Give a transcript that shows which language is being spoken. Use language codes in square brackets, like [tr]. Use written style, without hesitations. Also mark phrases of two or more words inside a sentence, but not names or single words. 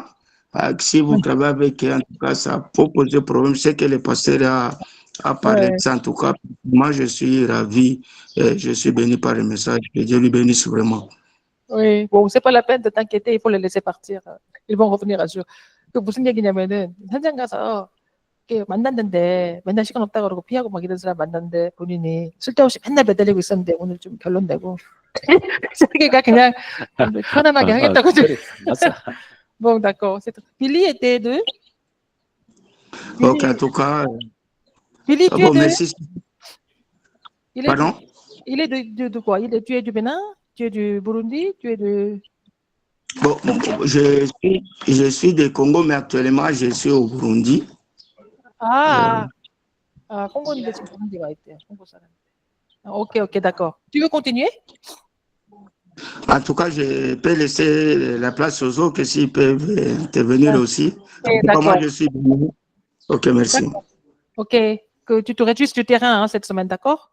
[fr] Si vous travaillez avec eux, en tout cas, ça peut poser problème. C'est que le pasteur a parlé de ça. En tout cas, moi, je suis ravi et je suis béni par le message. Que Dieu lui bénisse vraiment. Oui, bon, c'est pas la peine de t'inquiéter, il faut les laisser partir. Ils vont revenir à jour. [ko] 그 무슨 얘기냐면은 현장 가서 이렇게 만났는데 맨날 시간 없다 그러고 피하고 막 이런 사람 만났는데 본인이 쓸데없이 맨날 매달리고 있었는데 오늘 좀 결론내고 자기가 그냥 편안하게 하겠다고 좀. [fr] Bon, d'accord. Billy était de? Ok, en tout cas. Billy, tu es de? Merci. Pardon? Il est de quoi? Tu es du Bénin? Tu es du Burundi? Tu es de... Bon, je suis du Congo, mais actuellement, je suis au Burundi. [ko] 콩고인데 지금 부룬디 와 있대요. 콩고 사람. [fr] Ok, d'accord. Tu veux continuer? En tout cas, je peux laisser la place aux autres s'ils peuvent intervenir aussi. Moi, je suis venu. Ok, merci. Ok, que tu te réjouisses du terrain cette semaine, d'accord?